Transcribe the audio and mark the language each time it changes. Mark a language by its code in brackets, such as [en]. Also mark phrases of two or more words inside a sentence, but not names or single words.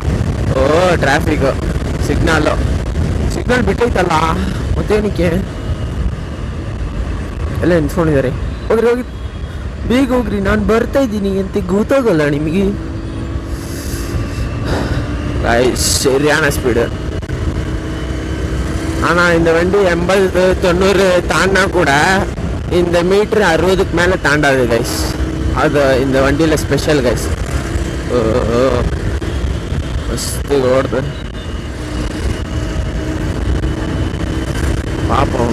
[kn] ಓ [en] traffic signal [kn] ಬಿಟ್ಟೈತಲ್ಲ, ಮತ್ತೇನಕ್ಕೆ ಎಲ್ಲ ನಿಂತ್ಕೊಂಡಿದ್ದಾರೆ. ಹೋಗಿ ಬೇಗ ಹೋಗ್ರಿ, ನಾನು ಬರ್ತಾ ಇದ್ದೀನಿ ಅಂತ ಗೊತ್ತಾಗಲ್ಲ ನಿಮಗೆ ಗಾಯ್ಸ್. [ta] சரியான ஸ்பீடு. ஆனால் இந்த வண்டி 80-90 தாண்டினா கூட இந்த மீட்ரு 60க்கு மேலே தாண்டாது கைஸ். அது இந்த வண்டியில் ஸ்பெஷல் கைஸ். மஸ்து ஓடுது, பார்ப்போம்.